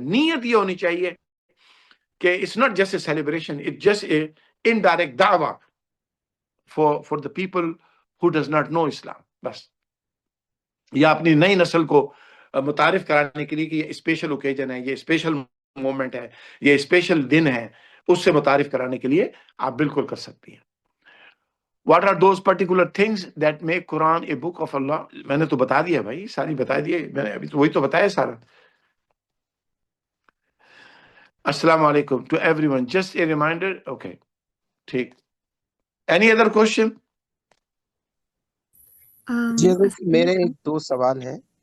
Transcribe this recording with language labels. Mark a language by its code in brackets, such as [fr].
[ur] نیت یہ ہونی چاہیے کہ [en] It's not just a celebration, it's just a indirect دعویٰ for the people who does not know Islam. [ur] بس یا اپنی نئی نسل کو متعارف کرانے کے لیے کہ یہ اسپیشل اوکیجن ہے، یہ اسپیشل مومنٹ ہے، یہ اسپیشل دن ہے، اس سے متعارف کرانے کے لیے آپ بالکل کر سکتی ہیں. [en] What are those particular things that make Quran a book of Allah? [ur] میں نے تو بتا دیا بھائی، ساری بتا دیے میں نے، ابھی تو وہی تو بتایا سارا. [en] السلام علیکم to everyone. Just a reminder. Okay. ٹھیک. Any other question? [ur] جی حضرت میرے ایک دو سوال ہیں.